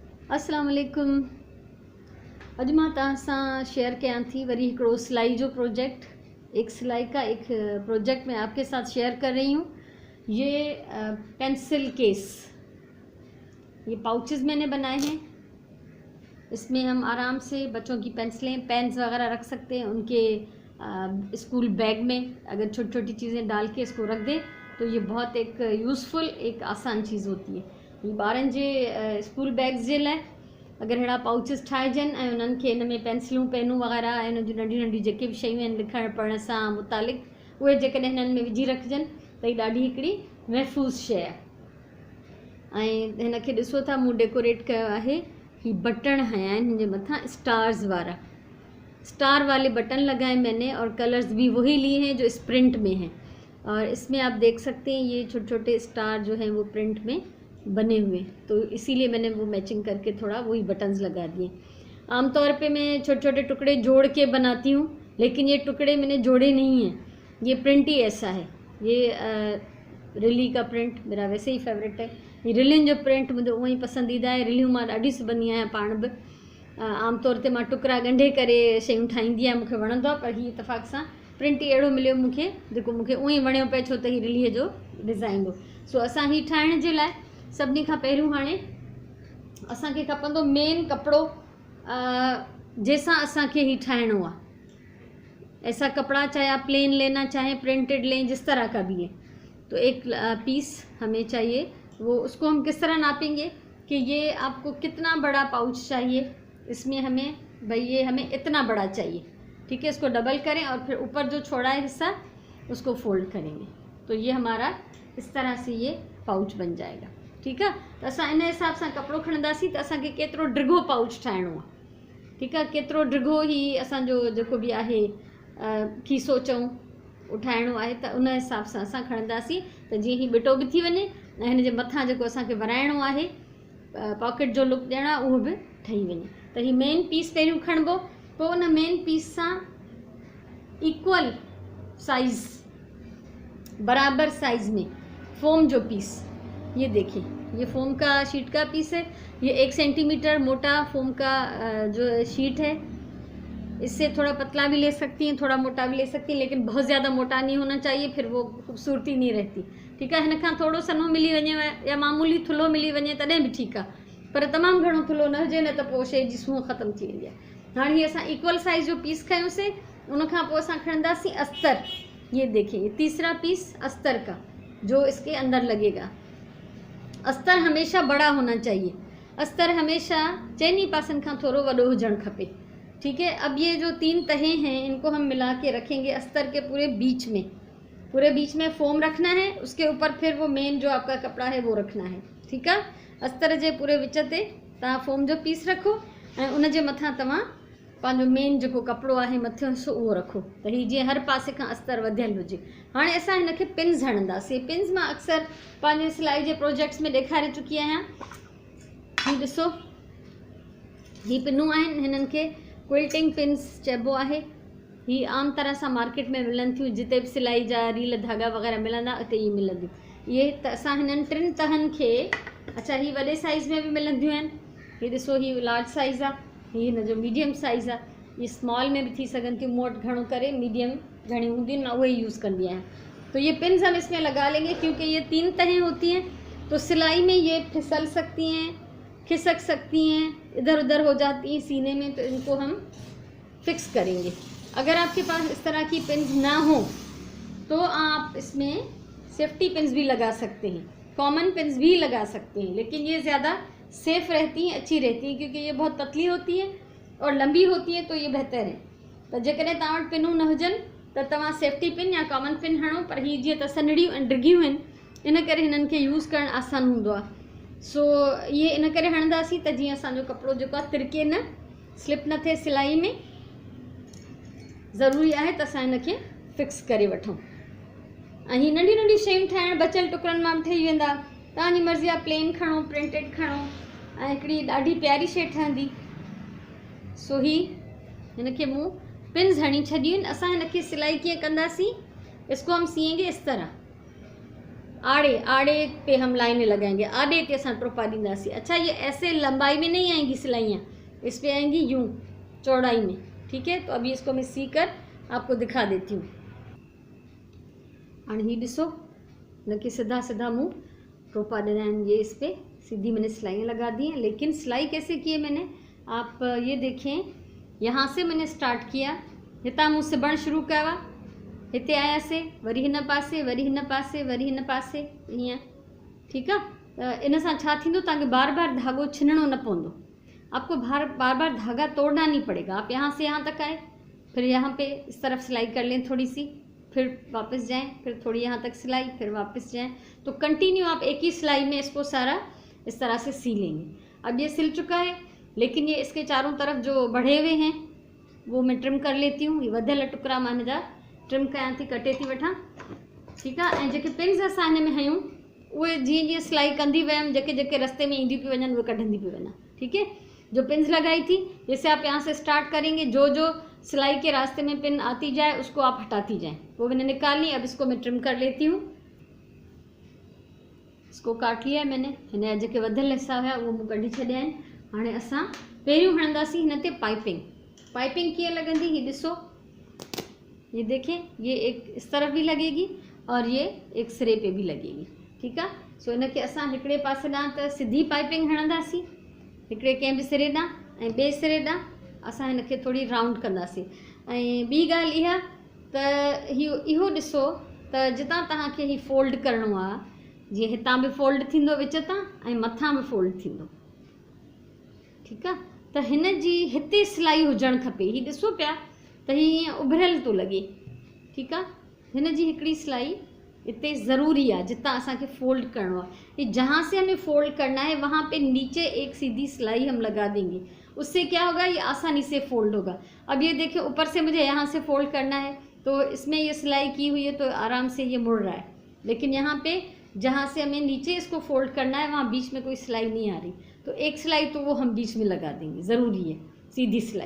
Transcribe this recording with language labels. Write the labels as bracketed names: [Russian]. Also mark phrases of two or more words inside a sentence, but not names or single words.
[Sindhi] अस्सलाम वालेकुम। अॼु मां तव्हां सां शेयर कयां थी वरी हिकिड़ो सिलाई जो प्रोजेक्ट। [Hindi] एक सिलाई का एक प्रोजेक्ट मैं आपके साथ शेयर कर रही हूँ। ये पेंसिल केस, ये पाउचेस मैंने बनाए हैं। इसमें हम आराम से बच्चों की पेंसिलें, पेन्स वगैरह रख सकते हैं। उनके स्कूल बैग में अगर छोटी छोटी चीज़ें डाल के इसको रख दें तो ये बहुत एक यूज़फुल, एक आसान चीज़ होती है। [Sindhi] ये ॿारनि जे स्कूल बैग्स जे लाइ अगर अहिड़ा पाउचिस ठाहिजनि ऐं उन्हनि खे इन में पेंसिलूं, पेनूं वग़ैरह ऐं उन जूं नंढियूं नंढियूं जेके बि शयूं आहिनि लिखण पढ़ण सां मुतालिक़, उहे जेकॾहिं हिननि में विझी रखजनि त हीअ ॾाढी हिकिड़ी महफ़ूज़ शइ आहे। ऐं हिन खे ॾिसो था, मूं डेकोरेट कयो आहे। ही बटण हया आहिनि, हिन जे मथां स्टार्स वारा, [Hindi] स्टार वाले बटन लगाए मैंने और कलर्स भी वही लिए हैं जो इस प्रिंट में हैं। और इसमें आप देख सकते हैं ये छोटे छोटे स्टार जो हैं वो प्रिंट में बने हुए, तो इसीलिए मैंने वो मैचिंग करके थोड़ा वही बटन्स लगा दिए। आमतौर पे मैं छोटे छोटे टुकड़े जोड़ के बनाती हूँ, लेकिन ये टुकड़े मैंने जोड़े नहीं हैं, ये प्रिंट ही ऐसा है। ये रिली का प्रिंट मेरा वैसे ही फेवरेट है। [Sindhi] ये रिलियुनि जो प्रिंट मुझे उहो ई पसंदीदा है। रिलियूं मां ॾाढी सिबंदी आहियां पाण बि। आमतौर ते मां टुकड़ा ॻंढे करे शयूं ठाहींदी आहियां, मूंखे वणंदो आहे। पर हीअ इतफ़ाक़ सां प्रिंट ई अहिड़ो मिलियो मूंखे जेको मूंखे उहो ई वणियो पिए, छो त हीअ रिलीअ जो डिज़ाइन हो। सो असां हीअ ठाहिण जे लाइ सभिनी खां पहिरियों हाणे असांखे खपंदो मेन कपिड़ो जंहिंसां असांखे हीअ ठाहिणो आहे। [Hindi] ऐसा कपड़ा चाहे आप प्लेन लेना चाहें, प्रिंटेड लें, जिस तरह का भी है, तो एक पीस हमें चाहिए। वो उसको हम किस तरह नापेंगे कि ये आपको कितना बड़ा पाउच चाहिए, इसमें हमें भाई ये हमें इतना बड़ा चाहिए, ठीक है। इसको डबल करें और फिर ऊपर जो छोड़ा है हिस्सा उसको फोल्ड करेंगे, तो ये हमारा इस तरह से ये पाउच बन जाएगा, ठीक है। [Sindhi] तो असां इन हिसाब से कपड़ो खणंदासीं त असांखे केतिरो डिघो पाउच ठाहिणो आहे, [Hindi] ठीक है। [Sindhi] केतिरो डिघो ही असांजो जेको बि आहे खीसो चऊं उठाइणो आहे, त उन हिसाब सां असां खणंदासीं त जीअं ही बिटो बि थी वञे ऐं हिन जे मथां जेको असांखे वराइणो आहे, पॉकेट जो लुक ॾियणो आहे, उहो बि ठही वञे। त ही मेन पीस पहिरियों खणबो, पोइ उन मेन पीस सां इक्वल साइज़, बराबर साइज़ में फोम जो पीस, [Hindi] ये देखिए, ये फोम का शीट का पीस [Sindhi] है। [Hindi] ये 1 सेंटीमीटर मोटा फोम का जो शीट है। इससे थोड़ा पतला भी ले सकती हैं, थोड़ा मोटा भी ले सकती हैं, लेकिन बहुत ज़्यादा मोटा नहीं होना चाहिए, फिर वो खूबसूरती नहीं रहती, ठीक है। [Sindhi] हिन खां थोड़ो सनो मिली वञे या मामूली थुल्हो मिली वञे तॾहिं बि ठीकु आहे, पर तमामु घणो थुल्हो न हुजे, न त पोइ शइ जी सूंहं ख़तमु थी वेंदी आहे। हाणे हीअ असां इक्वल साइज़ जो पीस खयोंसीं, उन खां पोइ असां खणंदासीं अस्तर। [Hindi] ये देखिए, ये तीसरा पीस अस्तर का जो इसके अंदर लगेगा। अस्तर हमेशा बड़ा होना चाहिए, [Sindhi] अस्तर हमेशा चइनी पासन खां थोड़ो वॾो हुजणु खपे, [Hindi] ठीक है। अब ये जो 3 तहें हैं, इनको हम मिला के रखेंगे अस्तर के पूरे बीच में फोम रखना है, उसके ऊपर फिर वो मेन जो आपका कपड़ा है वो रखना है, ठीक है। [Sindhi] अस्तर जे पूरे विच ते तव्हां फोम जो पीस रखो ऐं उन जे मथां तव्हां पंहिंजो मेन जेको कपिड़ो आहे मथियों हिस्सो उहो रखो, त हीअ जीअं हर पासे खां अस्तर वधियल हुजे। हाणे असां हिनखे पिन्स हणंदासीं। पिन्स मां अक्सर पंहिंजे सिलाई जे प्रोजेक्ट्स में ॾेखारे चुकी आहियां। हीअ ॾिसो, हीअ पिनूं आहिनि, हिननि खे क्विल्टिंग पिन्स चइबो आहे। ही आम तरह सां मार्केट में मिलनि थियूं, जिते बि सिलाई जा रील धागा वग़ैरह मिलंदा उते ई मिलंदियूं। इहे त असां हिननि 3 तहनि खे, अच्छा ही वॾे साइज़ में बि मिलंदियूं आहिनि। हीअ ॾिसो, ही लार्ज साइज़ आहे, हीअ हिन जो मीडियम साइज़ आहे, [Hindi] ये स्मॉल में भी [Sindhi] थी सकती थियूं। मूं वटि घणो करे मीडियम घणी हूंदियूं आहिनि, मां उहे यूज़ कंदी आहियां। [Hindi] तो ये पिन्स हम इसमें लगा लेंगे, क्योंकि ये 3 तहें होती हैं, तो सिलाई में ये फिसल सकती हैं, खिसक सकती हैं, इधर उधर हो जाती हैं सीने में, तो इनको हम फिक्स करेंगे। अगर आपके पास इस तरह की पिन्स ना हो तो आप इसमें सेफ्टी पिन्स भी लगा सकते हैं, कॉमन पिन्स भी लगा सकते हैं, लेकिन ये ज़्यादा सेफ़ रहती हैं, अच्छी रहती हैं, क्योंकि ये बहुत पतली होती है और लंबी होती है, तो ये बेहतर है। [Sindhi] तो जेकॾहिं तव्हां वटि पिनूं न हुजनि त तव्हां सेफ्टी पिन या कॉमन पिन हणो, पर हीअ जीअं त सनड़ियूं ऐं डिघियूं आहिनि, इन करे हिननि खे यूज़ करणु आसान हूंदो आहे। सो ये इन करे हणंदासीं त जीअं असांजो कपिड़ो जेको आहे तिरके न, स्लिप न थिए सिलाई में। ज़रूरी आहे त असां हिनखे फिक्स करे वठूं। ऐं हीअ नंढी नंढी शयूं ठाहिण बचियल टुकड़नि मां बि ठही वेंदा। तव्हांजी मर्ज़ी आहे, प्लेन खणो, प्रिंटेड खणो, ऐं हिकिड़ी ॾाढी प्यारी शइ ठहंदी। सो ही हिनखे मूं पिन्स हणी छॾियूं आहिनि। असां हिनखे सिलाई कीअं कंदासीं, [Hindi] इसको हम सिएंगे इस तरह। आड़े आड़े पे हम लाइनें लगाएंगे, [Sindhi] आड़े ते असां टोपा ॾींदासीं। [Hindi] अच्छा, ये ऐसे लंबाई में नहीं आएंगी सिलाइयाँ, इस पे आएंगी यूं चौड़ाई में। ठीक है, तो अभी इसको मैं सी कर आपको दिखा देती हूँ। [Sindhi] हाणे ही ॾिसो, [Hindi] इनके सीधा सीधा [Sindhi] मुँह टोपा ॾिना आहिनि, [Hindi] ये इस पे सीधी मैंने सिलाइयाँ लगा दी हैं। लेकिन सिलाई कैसे की है मैंने, आप ये देखें, यहाँ से मैंने स्टार्ट किया, [Sindhi] हितां मूं सिबण शुरू कया, हिते आयासीं, वरी हिन पासे, वरी हिन पासे, वरी हिन पासे, ईअं। ठीकु आहे, इन सां छा थींदो, तव्हांखे बार बार धागो छिनणो न पवंदो, [Hindi] आपको बार बार धागा तोड़ना नहीं पड़ेगा। आप यहाँ से यहाँ तक आए, फिर यहाँ पे इस तरफ सिलाई कर लें थोड़ी सी, फिर वापस जाएं, फिर थोड़ी यहाँ तक सिलाई, फिर वापस जाएं, तो कंटिन्यू आप एक ही सिलाई में इसको सारा इस तरह से सी लेंगे। अब ये सिल चुका है, लेकिन ये इसके चारों तरफ जो बढ़े हुए हैं वो मैं ट्रिम कर लेती हूँ। [Sindhi] ये वधियल टुकड़ा मां हिन जा ट्रिम कयां थी, कटे थी वठां। ठीकु आहे, ऐं जेके पिन्स असां हिन में हयूं उहे जीअं जीअं सिलाई कंदी वियमि, जेके जेके रस्ते में ईंदी पई वञनि उहे कढंदी पई वञा। [Hindi] ठीक है, जो पिन्स लगाई थी, जैसे आप यहाँ से स्टार्ट करेंगे, जो जो सिलाई के रास्ते में पिन आती जाए उसको आप हटाती जाएं, वो मैंने निकाल ली। अब इसको मैं ट्रिम कर लेती हूँ, इसको काट लिया है मैंने, [Sindhi] हिन जा जेके वधियल हिस्सा हुआ उहो मूं कढी छॾिया आहिनि। हाणे असां पहिरियों हणंदासीं हिन ते पाइपिंग। पाइपिंग कीअं लॻंदी, ही ॾिसो, [Hindi] ये देखें, ये एक इस तरफ भी लगेगी और ये एक सिरे पे भी लगेगी। [Sindhi] ठीकु आहे, सो इनखे असां हिकिड़े पासे ॾांहुं त सिधी पाइपिंग हणंदासीं, हिकिड़े कंहिं बि सिरे ॾांहुं, ऐं ॿिए सिरे ॾांहुं असां हिनखे थोरी राउंड कंदासीं। ऐं ॿी ॻाल्हि इहा त इहो ॾिसो त जितां तव्हांखे ही फोल्ड करिणो आहे, जीअं हितां बि फोल्ड थींदो विच तां ऐं मथां बि फोल्ड थींदो। ठीकु आहे, त हिन जी हिते सिलाई हुजणु खपे। ही ॾिसो पिया त ही हीअं उभरियल थो लॻे। ठीकु आहे, हिन जी हिकिड़ी सिलाई [Hindi] इतने ज़रूरी है, जितना असांखे फोल्ड करना है, ये जहाँ से हमें फोल्ड करना है वहाँ पे नीचे एक सीधी सिलाई हम लगा देंगे। उससे क्या होगा, ये आसानी से फोल्ड होगा। अब ये देखिए, ऊपर से मुझे यहाँ से फोल्ड करना है तो इसमें ये सिलाई की हुई है तो आराम से ये मुड़ रहा है, लेकिन यहाँ पे जहाँ से हमें नीचे इसको फोल्ड करना है वहाँ बीच में कोई सिलाई नहीं आ रही, तो एक सिलाई तो वो हम बीच में लगा देंगे, ज़रूरी है सीधी सिलाई।